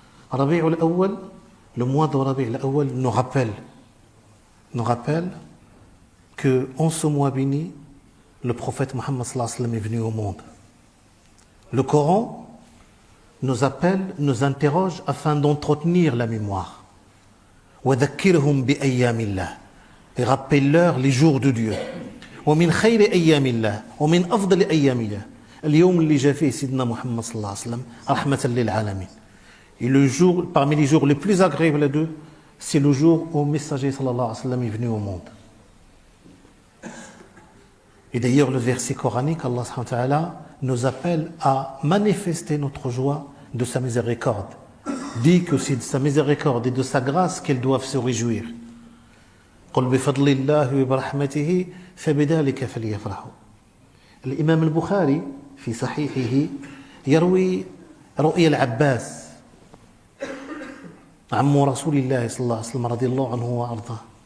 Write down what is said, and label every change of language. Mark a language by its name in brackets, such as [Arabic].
[French] Rabi' al-Awwal, le mois de Rabi' al-Awwal nous rappelle que en ce mois béni, le prophète Mohammed sallallahu alayhi wa sallam est venu au monde. Le Coran nous appelle, nous interroge afin d'entretenir la mémoire. [Arabic] وَذَكِّرْهُمْ بِأَيَّامِ اللَّهِ, [French] et rappelle-leur les jours de Dieu. [Arabic] ومن خير أيام الله ومن أفضل أيام الله اليوم اللي جاء فيه سيدنا محمد صلى الله عليه وسلم رحمة للعالمين. [French] Et le jour, parmi les jours les plus agréables d'eux, c'est le jour où le messager sallallahu alayhi wa sallam est venu au monde. Et d'ailleurs le verset coranique, Allah subhanahu wa ta'ala nous appelle à manifester notre joie de sa miséricorde. Dit que c'est de sa miséricorde et de sa grâce qu'elles doivent se réjouir. [Arabic] قل بفضل الله وبرحمته فبذلك فليفرحوا. الإمام البخاري في صحيحه يروي رؤيا العباس عم رسول الله صلى الله عليه وسلم رضي الله عنه وأرضاه.